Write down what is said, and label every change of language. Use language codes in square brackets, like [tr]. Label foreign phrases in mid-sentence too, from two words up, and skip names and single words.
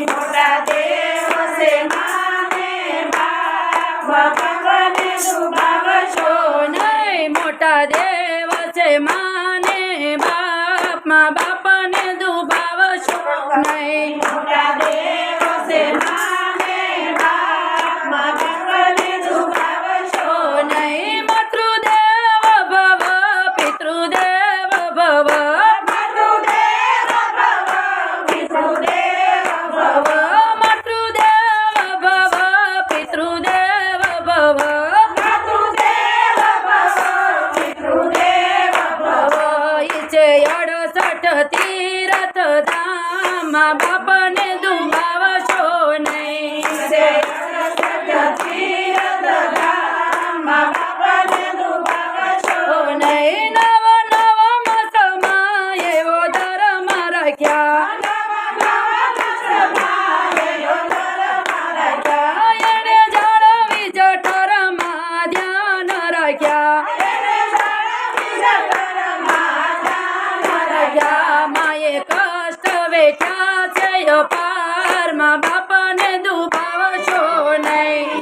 [gu] મોટા દેવ છે માને બાપ મા બાપ ને દુભાવશો नहीं। મોટા દેવ છે માને બાપ મા બાપ ને દુભાવશો નહીં। મોટા દેવ છે માને બાપ મા બાપ ને દુભાવશો [sa] नहीं। मातृदेव भव पितृदेव भव मातृदेव भव पितृदेव भव मातृदेव भव पितृदेव भव मातृदेव भव पितृदेव भव [gu] ઈચે 68 તીરથ ધામ મા બાપ ને દુભાવશો નહીં। મા બાપ ને દુભાવશો नहीं। નવ નવ મસમાય એવો ધર્મ રખ્યા એને જાળવી જઠરમા ધ્યાન રખ્યા માયે કષ્ટ વેઠ્યા છે અપાર મા બાપ ને દુભાવશો નહીં।